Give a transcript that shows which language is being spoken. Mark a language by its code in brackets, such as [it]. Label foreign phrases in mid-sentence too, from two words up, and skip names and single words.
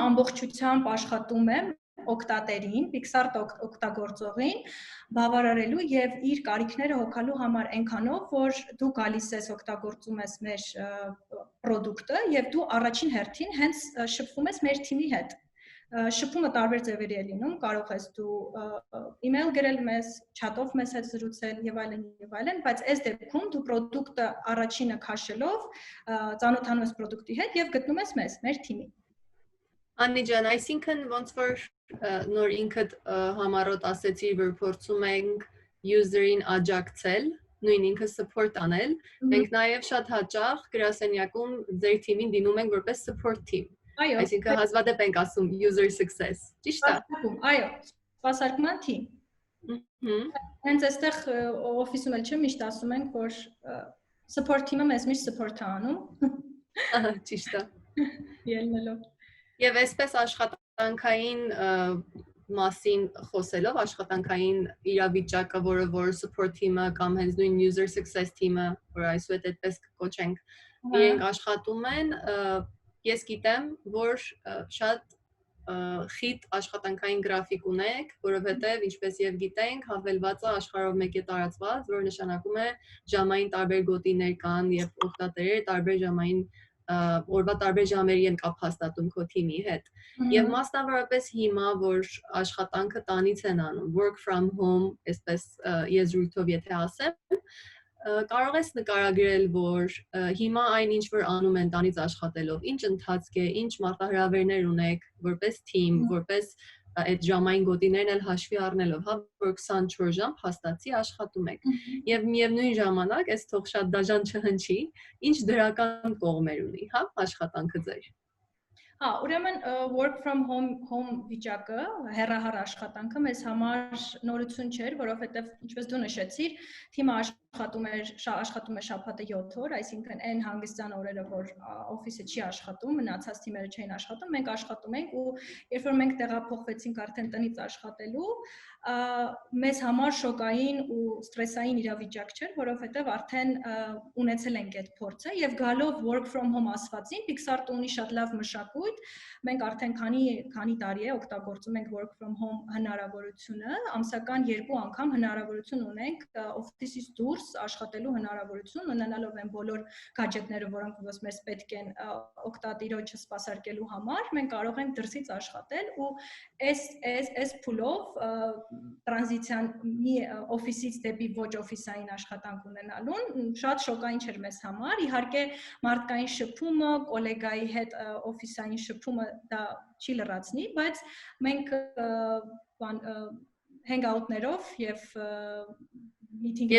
[hy] ամբողջությամբ աշխատում է օգտատերին, Pixar օգտագործողին բավարարելու եւ իր կարիքները հոգալու համար այնքանով, որ դու գալիս ես օգտագործում ես մեր product-ը եւ դու առաջին հերթին հենց շփվում ես մեր թիմի հետ։ Շփումը տարբեր ձևերի է լինում, կարող ես դու email գրել մեզ, chat-ով մեզ հետ զրուցել եւ այլն, բայց այս դեպքում դու product-ը առաջինը քաշելով ծանոթանում ես product-ի հետ եւ գտնում ես մեզ, մեր թիմին։ Աննի ջան, այսինքն ոնց որ նոր ինքդ համառոտ ասեցի, որ փորձում ենք user-ին աջակցել, նույն ինքը support անել, մենք նաեւ շատ հաճախ գրասենյակում ձեր թիմին դինում ենք որպես [en] support team։ [hy] Այո, այսինքն հազվադեպ ենք ասում [en] user success, [hy] ճիշտ է։ Այո, սպասարկման թիմ։ Հենց այստեղ օֆիսում էլ չէ, միշտ ասում ենք, որ [en] support team- [hy] ը մեզ միշտ support-ը անում։ Ահա, ճիշտ է։ Ելնելով։ Եվ այսպես աշխատանքային մասին խոսելով, աշխատանքային իրավիճակը, որ [en] support team- [hy] ը կամ հենց նույն [en] user success team- [hy] ը, որ այսուհետ այդպես կոչենք, իրենք աշխատում են, ես գիտեմ, որ շատ խիտ աշխատանքային գրաֆիկ ունեք, որովհետև ինչպես եւ գիտենք, հավելվածը աշխարհով մեկ է տարածված, որ նշանակում է ժամային տարբեր գոտիներ կան եւ օգտատերերը տարբեր ժամային օրվա տարբեր ժամերի են կապ հաստատում քո թիմի հետ։ Եվ մասնավորապես հիմա, որ աշխատանքը տանից են անում, [en] work from home, [hy] այսպես եզրույթով եթե ասեմ, կարող ես նկարագրել, որ հիմա այն ինչ որ անում են տանից աշխատելով, ինչ ընթացք է, ինչ մարտահրավերներ ունեք, որպես թիմ, որպես այդ ժամային գոտիներն էլ հաշվի առնելով, հա, որ 24 ժամ փաստացի աշխատում եք։ Եվ միևնույն ժամանակ, այս թող շատ դաժան չհնչի, ինչ դրական կողմեր ունի, հա, աշխատանքը ձեր։ Հա, ուրեմն [en] work from home [hy] վիճակը, հեռահար աշխատանքը մեզ համար նորություն չէր, որովհետև ինչպես դու նշեցիր, թիմը աշխատում է շաբաթը 7 օր, այսինքն այն հանգստյան օրերը, որ օֆիսը չի աշխատում, մնացած թիմերը չէին աշխատում, մենք աշխատում ենք ու երբ որ մենք տեղափոխվեցինք արդեն տնից աշխատելու, մեզ համար շոկային ու ստրեսային իրավիճակ չէր, որովհետև արդեն ունեցել ենք այդ փորձը եւ գալով [en] work from home [hy] ասվածին, Pixart ունի շատ լավ մշակույթ, մենք արդեն քանի տարի է օգտագործում ենք [en] work from home [hy] հնարավորությունը, ամսական 2 անգամ հնարավորություն ունենք օֆիսից դուրս աշխատելու հնարավորություն, ունենալով այն բոլոր գadgetները, որոնք մեզ պետք են օգտատիրոջը սպասարկելու համար, մենք կարող ենք դրսից աշխատել ու այս փուլով տրանզիցիան մի օֆիսից դեպի ոչ օֆիսային աշխատանք ունենալուն շատ շոկային չէր մեզ համար, իհարկե մարդկային շփումը, կոլեգայի հետ օֆիսային շփումը դա չի լրացնի, բայց մենք hangout-ներով եւ meeting-ների